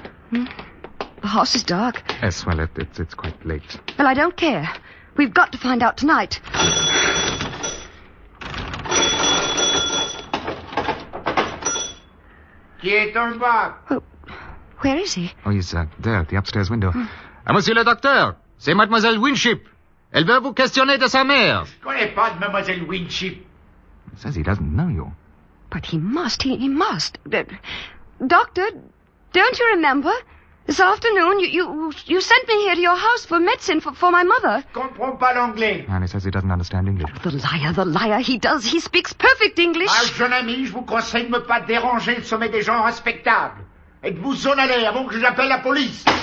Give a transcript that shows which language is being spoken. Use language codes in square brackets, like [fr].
[en] The house is dark. Yes, well, it's quite late. Well, I don't care. We've got to find out tonight. [fr] Qui est en bas? [en] Oh, where is he? Oh, he's there at the upstairs window. Mm. [fr] Ah, monsieur le docteur, c'est Mademoiselle Winship. Elle veut vous questionner de sa mère. Je connais pas de Mademoiselle Winship. [en] He says he doesn't know you. But he must, he must. Doctor, don't you remember? This afternoon, you sent me here to your house for medicine for my mother. [fr] Je comprends pas l'anglais. [en] And he says he doesn't understand English. Oh, the liar, he does. He speaks perfect English. [fr] Ah, jeune ami, je vous conseille de me pas déranger le sommet des gens respectables. Êtes-vous en allée avant que j'appelle la police?